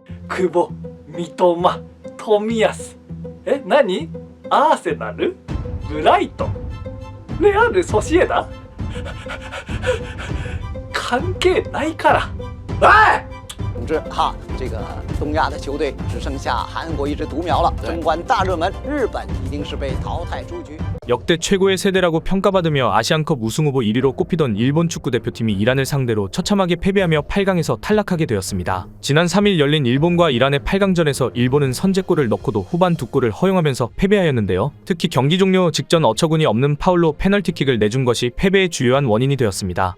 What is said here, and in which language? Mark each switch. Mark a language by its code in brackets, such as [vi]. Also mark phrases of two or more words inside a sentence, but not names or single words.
[ja] 久保、三笘、冨安。何？アーセナル？ブライトン？レアル・ソシエダ？関係ないから。 [zh] 总之哈，这个东亚的球队只剩下韩国一支独苗了。纵观大热门，日本一定是被淘汰出局。 [ko] 역대 최고의 세대라고 평가받으며 아시안컵 우승 후보 1위로 꼽히던 일본 축구대표팀이 이란을 상대로 처참하게 패배하며 8강에서 탈락하게 되었습니다. 지난 3일 열린 일본과 이란의 8강전에서 일본은 선제골을 넣고도 후반 2골을 허용하면서 패배하였는데요. 특히 경기 종료 직전 어처구니 없는 파울로 페널티킥을 내준 것이 패배의 주요한 원인이 되었습니다.